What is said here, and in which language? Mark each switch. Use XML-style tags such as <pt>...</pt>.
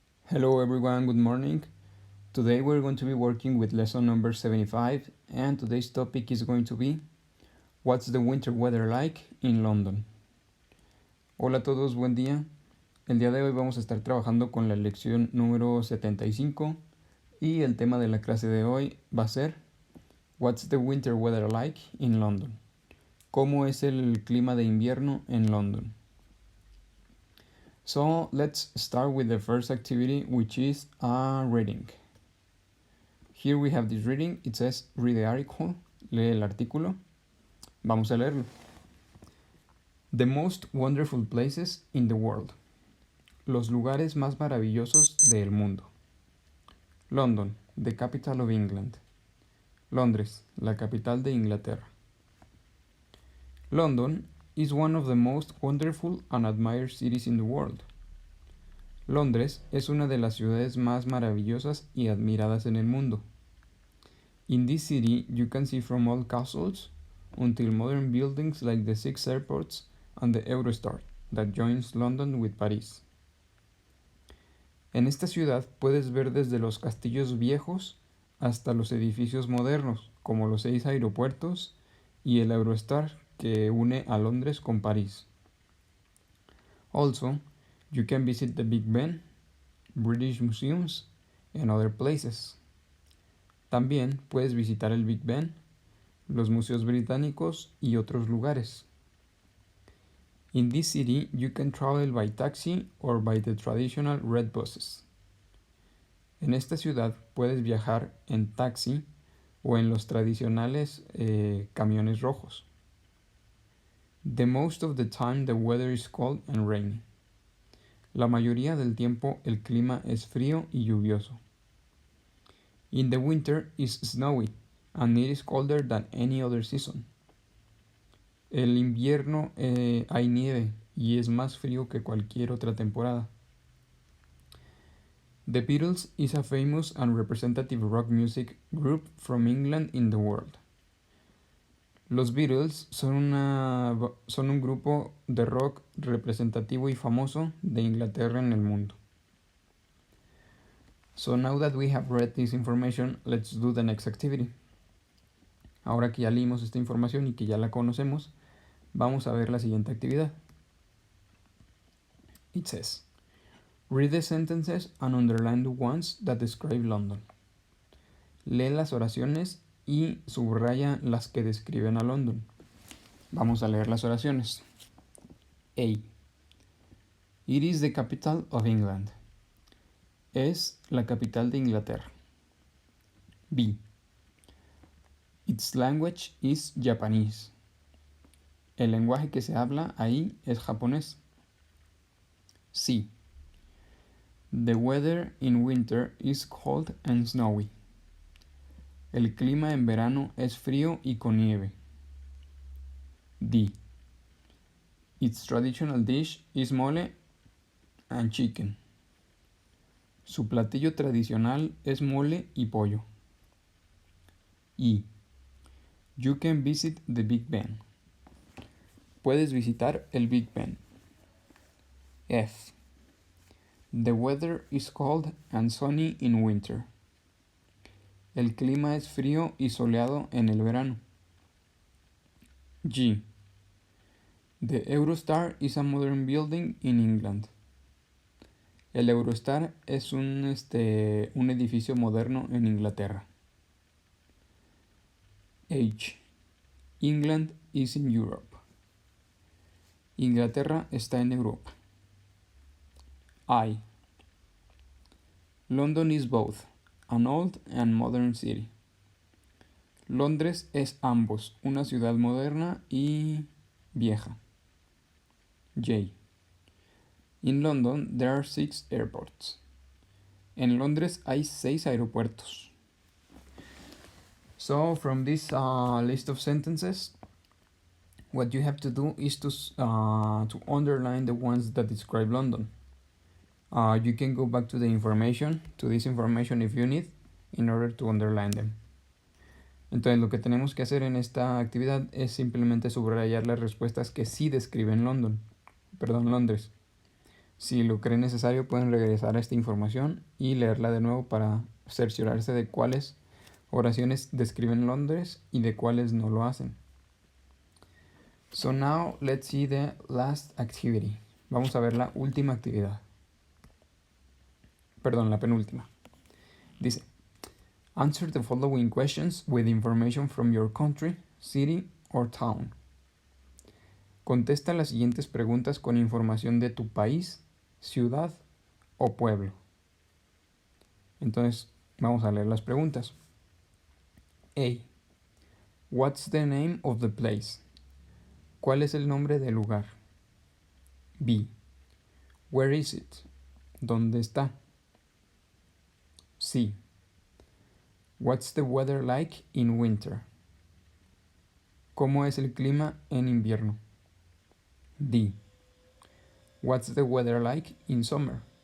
<en>Hello everyone, good morning. Today we're going to be working with lesson number 75 and today's topic is going to be What's the winter weather like in London?</en> <es>Hola a todos, buen día. El día de hoy vamos a estar trabajando con la lección número 75 y el tema de la clase de hoy va a ser</es> <en>What's the winter weather like in London?</en> <es>¿Cómo es el clima de invierno en London?</es> <en>So let's start with the first activity, which is a reading. Here we have this reading. It says read the article.</en> <es>Lee el artículo. Vamos a leerlo.</es> <en>The most wonderful places in the world.</en> <es>Los lugares más maravillosos del mundo.</es> <en>London, the capital of England.</en> <es>Londres, la capital de Inglaterra.</es> <en>London is one of the most wonderful and admired cities in the world.</en> <es>Londres es una de las ciudades más maravillosas y admiradas en el mundo.</es> <en>In this city, you can see from old castles until modern buildings like the 6 airports and the Eurostar that joins London with Paris.</en> <es>En esta ciudad puedes ver desde los castillos viejos hasta los edificios modernos, como los 6 aeropuertos y el Eurostar que une a Londres con París.</es> <en>Also, you can visit the Big Ben, British museums, and other places.</en> <es>También puedes visitar el Big Ben, los museos británicos y otros lugares.</es> <en>In this city, you can travel by taxi or by the traditional red buses.</en> <es>En esta ciudad puedes viajar en taxi o en los tradicionales camiones rojos.</es> <en>The most of the time the weather is cold and rainy.</en> <es>La mayoría del tiempo el clima es frío y lluvioso.</es> <en>In the winter is snowy and it is colder than any other season.</en> <es>El invierno hay nieve y es más frío que cualquier otra temporada.</es> <en>The Beatles is a famous and representative rock music group from England in the world.</en> <es>Los Beatles son un grupo de rock representativo y famoso de Inglaterra en el mundo.</es> <en>So now that we have read this information, let's do the next activity.</en> <es>Ahora que ya leímos esta información y que ya la conocemos, vamos a ver la siguiente actividad.</es> <en>It says, read the sentences and underline the ones that describe London.</en> <es>Lee las oraciones y subraya las que describen a London. Vamos a leer las oraciones. A.</es> <en>It is the capital of England.</en> <es>Es la capital de Inglaterra. B.</es> <en>Its language is Japanese.</en> <es>El lenguaje que se habla ahí es japonés. C.</es> <en>The weather in winter is cold and snowy.</en> <es>El clima en verano es frío y con nieve. D.</es> <en>Its traditional dish is mole and chicken.</en> <es>Su platillo tradicional es mole y pollo. E.</es> <en>You can visit the Big Ben.</en> <es>Puedes visitar el Big Ben. F.</es> <en>The weather is cold and sunny in winter.</en> <es>El clima es frío y soleado en el verano. G.</es> <en>The Eurostar is a modern building in England.</en> <es>El Eurostar es un edificio moderno en Inglaterra.</es> <en>H. England is in Europe.</en> <es>Inglaterra está en Europa. I.</es> <en>London is both an old and modern city.</en> <es>Londres es ambos, una ciudad moderna y vieja. J.</es> <en>In London there are 6 airports.</en> <es>En Londres hay 6 aeropuertos.</es> <en>So from this list of sentences, what you have to do is to underline the ones that describe London. You can go back to this information if you need, in order to underline them.</en> <es>Entonces lo que tenemos que hacer en esta actividad es simplemente subrayar las respuestas que sí describen Londres. Si lo creen necesario, pueden regresar a esta información y leerla de nuevo para cerciorarse de cuáles oraciones describen Londres y de cuáles no lo hacen.</es> <en>So now let's see the last activity.</en> <es>Vamos a ver la última actividad. Perdón, la penúltima.</es> <en>Dice, answer the following questions with information from your country, city or town.</en> <es>Contesta las siguientes preguntas con información de tu país, ciudad o pueblo. Entonces, vamos a leer las preguntas. A.</es> <en>What's the name of the place?</en> <es>¿Cuál es el nombre del lugar?</es> <en>B. Where is it?</en> <es>¿Dónde está?</es> <en>C. What's the weather like in winter?</en> <es>¿Cómo es el clima en invierno? D.</es> <en>What's the weather like in summer?</en>